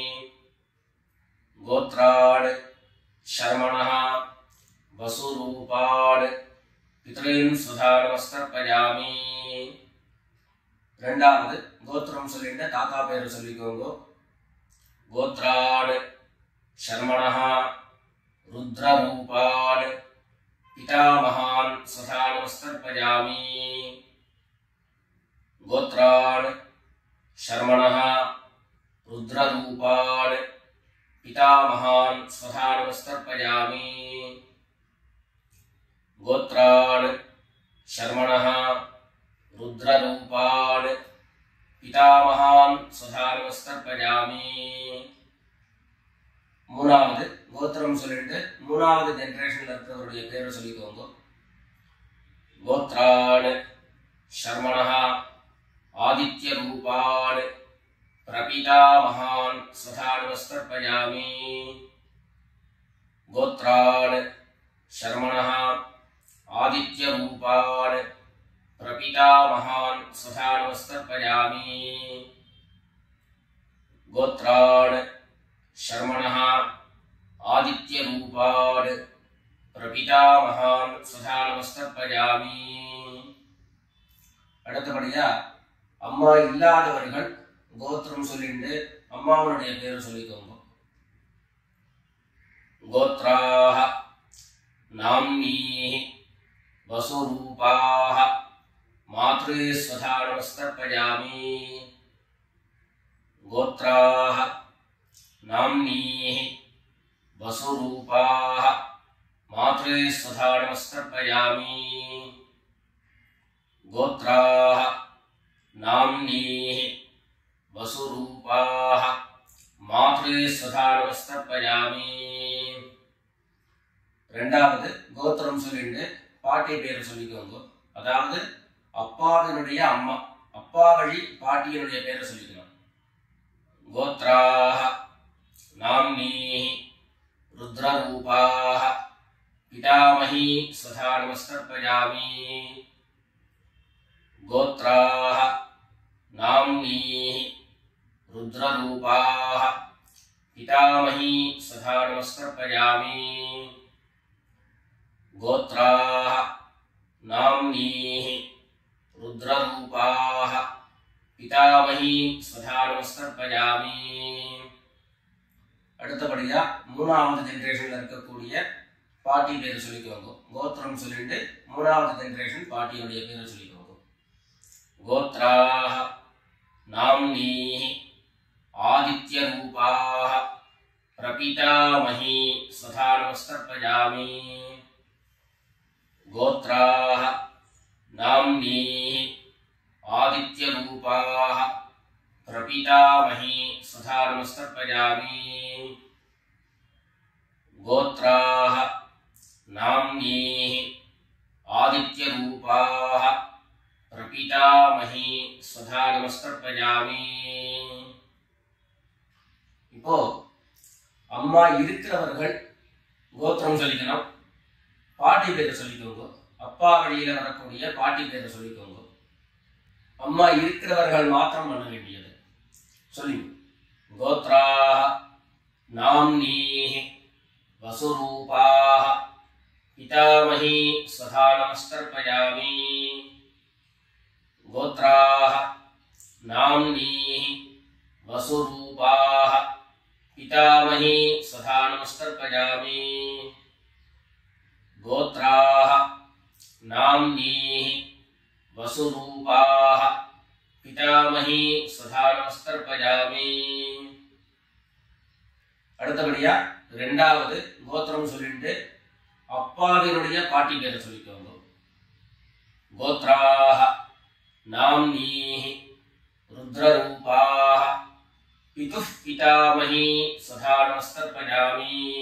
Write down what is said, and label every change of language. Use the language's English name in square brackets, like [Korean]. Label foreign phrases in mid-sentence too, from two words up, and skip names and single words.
[Sanskrit] गोत्रान् शर्मणः वसुरूपान् पितॄन् स्वधानमस्तर्पयामि. [Tamil] ரெண்டாவது கோத்திரம் சொல்லிட்டு தாத்தா பேரு சொல்லிக்கோங்க. [Sanskrit] गोत्रान् शर्मणः रुद्ररूपान् पितामहान् स्वधानमस्तर्पयामि. கோத்ரான் शर्मणः रुद्ररूपान् पितामहान् स्वधानमस्तर्पयामि. गोत्रान् शर्मणः रुद्ररूपान् पितामहान् स्वधानमस्तर्पयामि. [Tamil] மூணாவது கோத்திரம் சொல்லிட்டு மூணாவது ஜெனரேஷன்ல இருக்கிறவருடைய பேரை சொல்லிக்கோங்க. [Sanskrit] கோத்ரான் शर्मणः आदित्य रूपान् प्रपितामहान् स्वधानमस्तर्पयामि. गोत्रान् शर्मणः आदित्य रूपान् प्रपितामहान् स्वधानमस्तर्पयामि. गोत्रान् शर्मणः आदित्य रूपान् प्रपितामहान् स्वधानमस्तर्पयामि. [Tamil] அடுத்தபடியா அம்மா இல்லாதவர்கள் கோத்திரம் சொல்லிட்டு அம்மாவனுடைய பேர் சொல்லிக்கோங்க. [Sanskrit] गोत्राः नाम्नीः वसुरूपाः मात्रे स्वधानमस्तर्पयामि. गोत्राः नाम्नीः वसुरूपाः मात्रे स्वधानमस्तर्पयामि. गोत्राः नाम्नीः वसुरूपाः मात्रे स्वधानमस्तर्पयामि. [Tamil] ரெண்டாவது கோத்திரம் சொல்லிட்டு பாட்டி பேர் சொல்லிக்கோங்க. அதாவது அப்பாவினுடைய அம்மா, அப்பா வழி பாட்டியினுடைய பேரை சொல்லிக்கணும். [Sanskrit] கோத்ராः नाम्नीः रुद्ररूपाः पितामही स्वधानमस्तर्पयामि. गोत्राः नाम्नीः रुद्ररूपाः पितामही स्वधानमस्तर्पयामि. गोत्राः नाम्नीः रुद्ररूपाः पितामही स्वधानमस्तर्पयामि. [Tamil] அடுத்தபடியா மூணாவது ஜெனரேஷன்ல இருக்கக்கூடிய பாட்டி பேர் சொல்லிக்கோங்க. கோத்திரம் சொல்லிட்டு மூணாவது ஜெனரேஷன் பாட்டியுடைய பேர் சொல்லிக்கோங்க. गोत्राः नाम्नीः आदित्य रूपाः प्रपितामही स्वधानमस्तर्पयामि. गोत्राः नाम्नीः आदित्य रूपाः प्रपितामही स्वधानमस्तर्पयामि. गोत्राः नाम्नीः आदित्य रूपाः प्रपितामही स्वधानमस्तर्पयामि. இப்போ அம்மா இருக்கிறவர்கள் கோத்திரம் சொல்லிக்கணும், பாட்டி பேரை சொல்லிக்கோங்க. அப்பா வழியில வரக்கூடிய பாட்டி பேரை சொல்லிக்கோங்க. அம்மா இருக்கிறவர்கள் மாத்திரம் பண்ண வேண்டியது சொல்லி. [Sanskrit] गोत्राः नाम्नीः वसुरूपाः पितामही स्वधानमस्तर्पयामि. गोत्राः नाम्नीः वसुरूपाः पितामही स्वधानमस्तर्पयामि. गोत्राः नाम्नीः वसुरूपाः पितामही सदा नमस्तर्पयामि. [Tamil] அடுத்தபடியா ரெண்டாவது கோத்திரம் சொல்லிட்டு அப்பாவினுடைய பாட்டி பேரை சொல்லிக்கோங்க. [Sanskrit] गोत्राः नाम्नीः रुद्ररूपाः पितुः पितामही सदा नमस्तर्पयामि.